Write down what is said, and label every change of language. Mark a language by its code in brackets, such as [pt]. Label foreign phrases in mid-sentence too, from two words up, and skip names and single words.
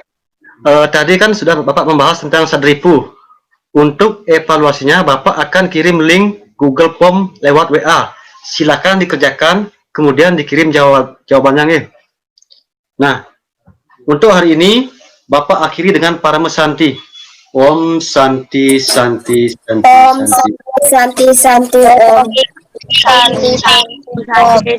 [id] Tadi kan sudah Bapak membahas tentang Sadripu. Untuk evaluasinya, Bapak akan kirim link Google Form lewat WA. Silakan dikerjakan, kemudian dikirim jawabannya nih. Nah, untuk hari ini, Bapak akhiri dengan Parama Santi. [sa] Om Santi Santi Santi Om Santi. Santi Santi Om. Santi, santi, santi.